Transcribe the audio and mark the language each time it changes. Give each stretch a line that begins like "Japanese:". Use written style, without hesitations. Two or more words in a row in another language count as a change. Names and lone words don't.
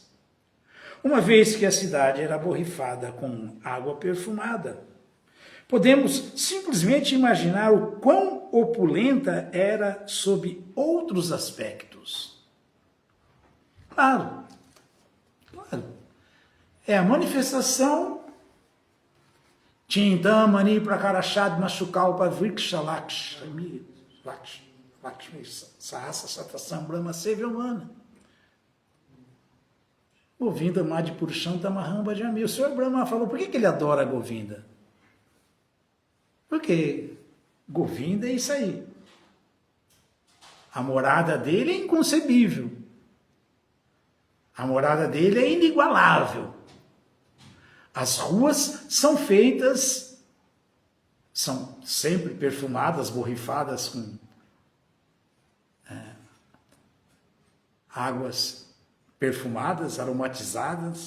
Portuguese: Uma vez que a cidade era borrifada com água perfumada, podemos simplesmente imaginar o quão opulenta era sob outros aspectos. Claro. É a manifestação
Sanskrit: Chintamani Prakarashad Mashukalpa Vriksha Lakshmi Sahasa Satasam Brahma Sevyamana. Govinda Madhipurushantam Mahamba Jami.
Portuguese: O senhor Brahma falou, por que ele adora Govinda? Porque Govinda é isso aí. A morada dele é inconcebível. A morada dele é inigualável. As ruas são feitas, são sempre perfumadas, borrifadas com águas perfumadas, aromatizadas.